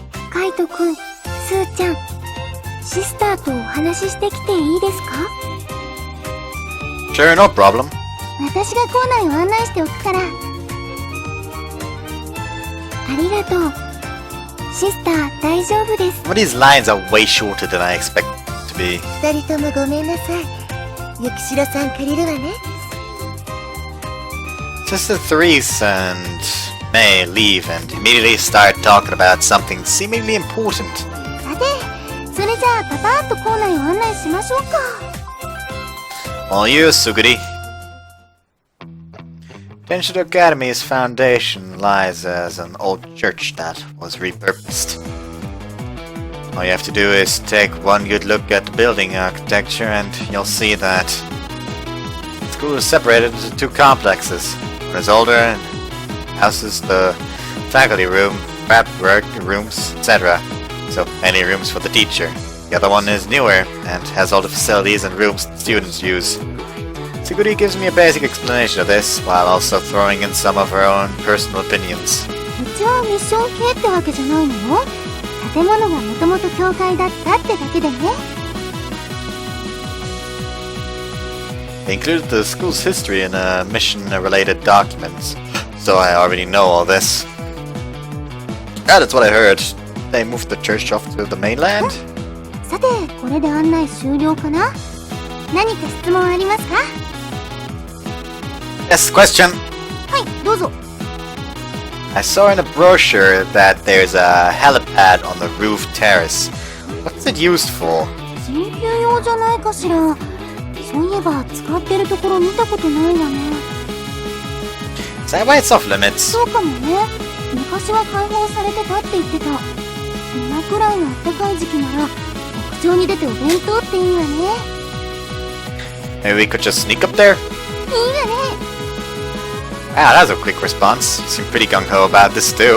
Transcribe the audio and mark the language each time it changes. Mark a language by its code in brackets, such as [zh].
[ja] カイトくん、スーちゃん、シスターとお話ししてきていいですか？ [en] Sure, no problem. [ja] 私が校内を案内しておくから。ありがとう。シスター、大丈夫です。 [en] Some of these lines are way shorter than I expect to be. [ja] 二人ともごめんなさい。雪代さん借りるわね。 [en] Sister Therese and May leave and immediately start talking about something seemingly important. [ja] さて、それじゃあパパッと校内を案内しましょうか。 [en] All you, Suguri. Tenshito Academy's foundation lies as an old church that was repurposed. All you have to do is take one good look at the building architecture and you'll see that the school is separated into two complexes. One is older and houses the faculty room, prep work rooms, etc. So many rooms for the teacher. The other one is newer and has all the facilities and rooms students use. Tsuguri gives me a basic explanation of this, while also throwing in some of her own personal opinions. [ja] 一応ミッション系ってわけじゃないのよ。建物がもともと教会だったってだけでね。 [en] They included the school's history in mission-related documents, so I already know all this. That's what I heard. They moved the church off to the mainland? [ja] さて、これで案内終了かな？何か質問ありますか？ [en] Yes, question. [ja] はい、どうぞ。 [en] I saw in a brochure that there's a helipad on the roof terrace. What's it used for? [ja] 緊急用じゃないかしら。そういえば使ってるところ見たことないわね。 [en] Is that why it's off limits? [ja] そうかもね。昔は開放されてたって言ってた。今くらいの暖かい時期なら屋上に出てお弁当っていいわね。 [en] Maybe we could just sneak up there? [ja] いいわね。 [en] Wow, that was a quick response. You seem pretty gung-ho about this too.